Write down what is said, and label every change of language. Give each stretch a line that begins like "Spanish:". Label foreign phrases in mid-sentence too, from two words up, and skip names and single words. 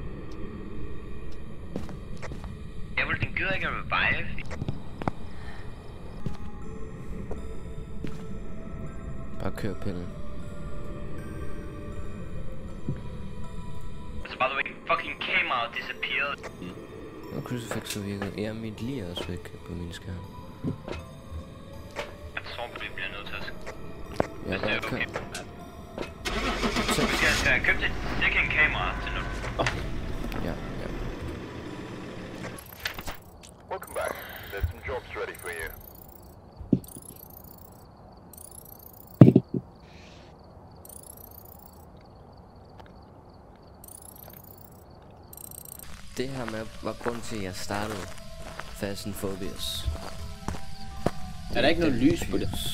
Danish: Jeg vil den gider ikke at revive. Bare kør pillen. Altså,
English: by the way, fucking camera disappeared.
Danish: Og crucifixet virkede. Ja, mit lig er også væk på min skærm. Jeg tror, vi bliver nødt til at... Ja, Hvis det er bare kør. okay. Skal jeg købe det
English: second camera
Danish: til nu? Ja.
English: Welcome back. There's some jobs ready for you.
Danish: Det her med var grund til, at jeg startede Fast and Furious. Er der ikke noget lys på det?